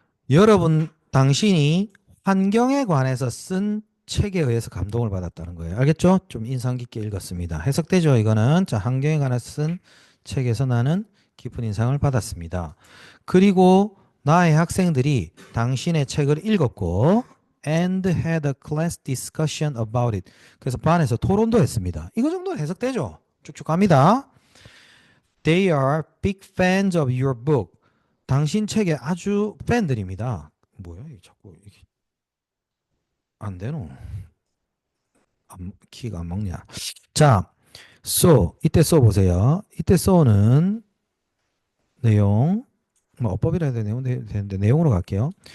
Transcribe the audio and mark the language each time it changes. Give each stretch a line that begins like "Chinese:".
Korean: 여러분, 당신이 환경에 관해서 쓴 책에 의해서 감동을 받았다는 거예요. 알겠죠? 좀 인상 깊게 읽었습니다. 해석되죠? 이거는. 자, 환경에 관해서 쓴 책에서 나는 깊은 인상을 받았습니다. 그리고 나의 학생들이 당신의 책을 읽었고
English: and had a class discussion about it.
Korean: 그래서 반에서 토론도 했습니다. 이거 정도는 해석되죠? 쭉쭉 갑니다.
English: They are big fans of your book.
Korean: 당신 책의 아주 팬들입니다. 뭐야, 이 자꾸 이게 안 되노? 키가 안 먹냐? 자, so 이때 써 보세요. 이때 so는 내용, 뭐 어법이라 해야 되는데 내용으로 갈게요.